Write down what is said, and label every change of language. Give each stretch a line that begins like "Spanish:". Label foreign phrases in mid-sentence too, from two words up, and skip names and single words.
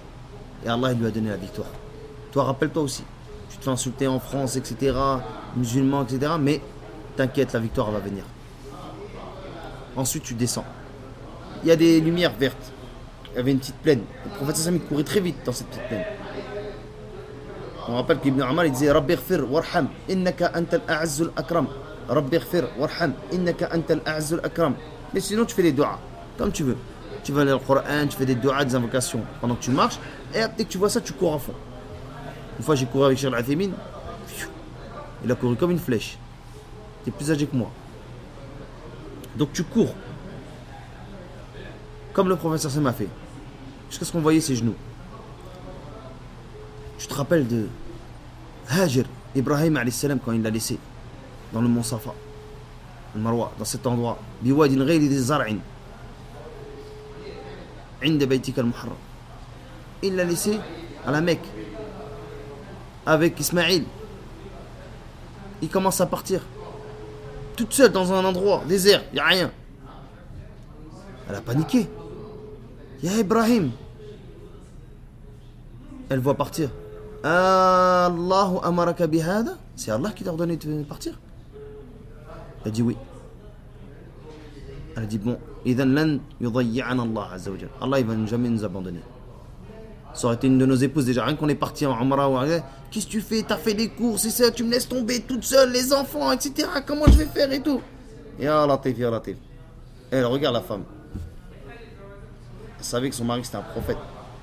French: Et Allah il lui a donné la victoire. Toi rappelle-toi aussi, tu te fais insulter en France, etc., musulmans, etc., mais t'inquiète, la victoire va venir. Ensuite tu descends. Il y a des lumières vertes. Il y avait une petite plaine. Le prophète
Arabic: صلى الله عليه وسلم
French: courait très vite dans cette petite plaine. On rappelle qu'Ibn Omar il disait
Arabic: رب اغفر وارحم إنك أنت الأعز الأكرم. رب اغفر وارحم إنك أنت الأعز الأكرم.
French: Mais sinon tu fais des doigts comme tu veux. Tu vas lire le Coran, tu fais des doigts, des invocations pendant que tu marches, et dès que tu vois ça, tu cours à fond. Une fois j'ai couru avec Cheikh Al-Athaymin, il a couru comme une flèche. Il est plus âgé que moi. Donc tu cours comme le professeur Sam a fait, jusqu'à ce qu'on voyait ses genoux. Tu te rappelles de Hajar, Ibrahim
Arabic: عليه السلام,
French: quand il l'a laissé dans le mont Safa, le Marwa, dans cet endroit,
Arabic: بواد غير ذي زرع عند بيتك المحرم.
French: Il l'a laissé à la Mecque avec Ismaïl. Il commence à partir toute seule dans un endroit désert, il n'y a rien. Elle a paniqué.
Arabic: يا إبراهيم.
French: Elle voit partir.
Arabic: آلله أمرك بهذا.
French: C'est Allah qui t'a ordonné de partir. Elle dit oui. Elle a dit bon,
Arabic: إذن لن يضيعنا الله عز وجل.
French: Allah il va jamais nous abandonner. Ça aurait été une de nos épouses déjà, rien qu'on est parti en Umrah ou qu'est-ce que tu fais? T'as fait les courses et ça, tu me laisses tomber toute seule, les enfants, etc. Comment je vais faire et tout?
Arabic: يا لطيف يا لطيف.
French: Elle regarde la femme. Elle savait que son mari c'était un prophète.